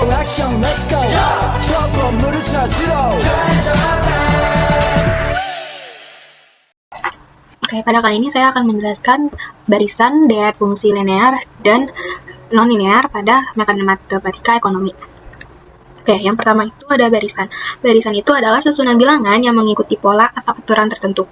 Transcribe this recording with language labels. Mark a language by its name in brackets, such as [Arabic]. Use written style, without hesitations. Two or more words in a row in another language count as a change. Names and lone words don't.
[Korean] 액션 [English] let's go [Korean] 수학 건물을 찾으러 [Indonesian] Oke, pada kali ini saya akan menjelaskan barisan, deret fungsi linear, dan non-linear pada matematika ekonomi. Oke, yang pertama itu ada barisan. Barisan itu adalah susunan bilangan yang mengikuti pola atau aturan tertentu.